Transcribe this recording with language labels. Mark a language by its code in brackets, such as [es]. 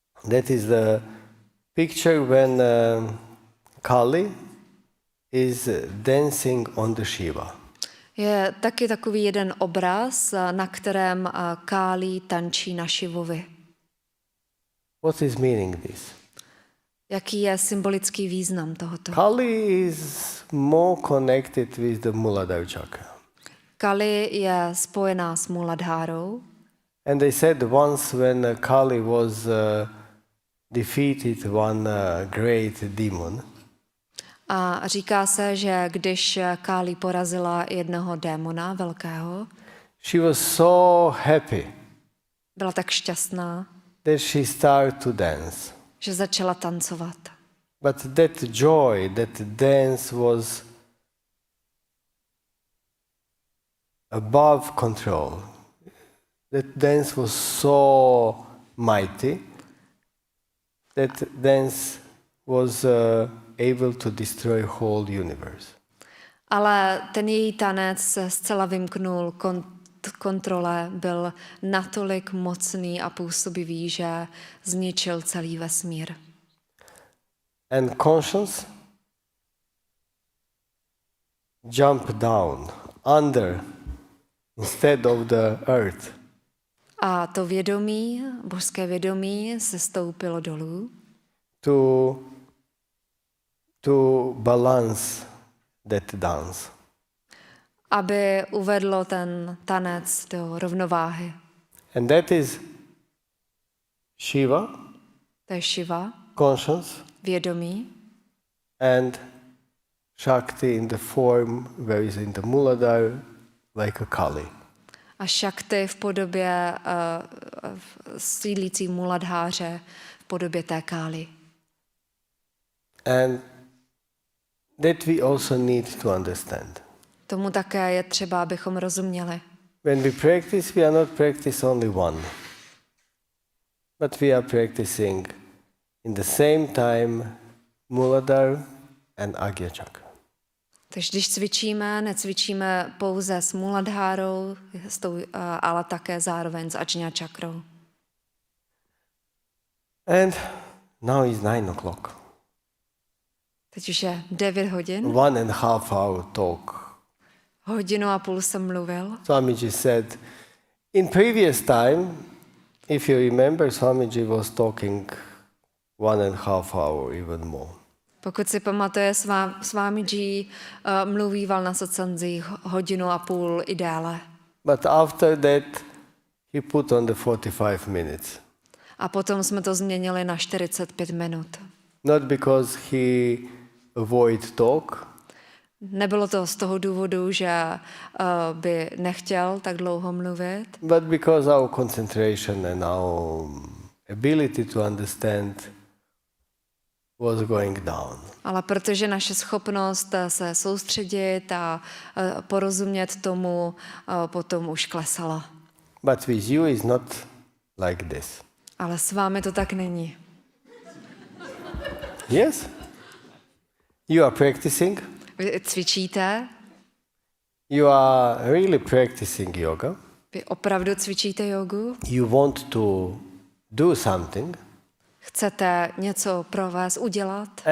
[en] That is the picture when Kali is dancing on the Shiva. [cs] Je taky takový jeden obraz, na kterém Kali tančí na Šivovi. [en] What is meaning this? [cs] Jaký je symbolický význam tohoto? [en] Kali is more connected with the Muladhara chakra. [cs] Kali je spojená s Muladhárou. [en] And they said once when Kali was defeated one great demon, [cs] A říká se, že když Kali porazila jednoho démona velkého, [en] she was so happy [cs] byla tak šťastná, [en] that she started to dance. [cs] že začala tancovat. [en] But that joy, that dance was above control. That dance was so mighty. That dance was able to destroy whole universe. [cs] Ale ten její tanec se zcela vymknul kontrole, byl natolik mocný a působivý, že zničil celý vesmír. [en] And conscience jumped down under instead of the earth. [cs] A to vědomí, božské vědomí, se stoupilo dolů, [en] to balance that dance. [cs] aby uvedlo ten tanec do rovnováhy. [en] And that is Shiva, [cs] To je Shiva, [en] conscience, [cs] vědomí, [en] and Shakti in the form where is in the Muladhara like a Kali. [cs] a Shakti v podobě sídlící Muladháře, v podobě té Kály. [en] And that we also need to understand. [cs] Tomu také je třeba, abychom rozuměli. [en] When we practice, we are not practicing only one, but we are practicing in the same time Muladhara and Agya Chakra. [cs] Takže když cvičíme, necvičíme pouze s Muladhárou, ale také zároveň s Ajna čakrou. [en] And now is 9 o'clock. [cs] Teď už je 9 hodin. [en] 1.5 hour talk. [cs] 1,5 hodiny jsem mluvil. [en] Swamiji said, in previous time, if you remember, Swamiji was talking 1.5 hour, even more. [cs] Pokud si pamatuje, Swamiji mluvíval na satsangích 1,5 hodiny i déle. [en] But after that, he put on the 45 minutes. [cs] A potom jsme to změnili na 45 minut. [en] Not because he avoid talk, [cs] Nebylo to z toho důvodu, že by nechtěl tak dlouho mluvit, [en] but because our concentration and our ability to understand was going down. [cs] ale protože naše schopnost se soustředit a porozumět tomu potom už klesala. [en] But with you is not like this. [cs] Ale s vámi to tak není. [en] Yes? You are practicing. [cs] Vy cvičíte, [en] You are really practicing yoga. [cs] vy opravdu cvičíte jogu, [en] You want to do something [cs] chcete něco pro vás udělat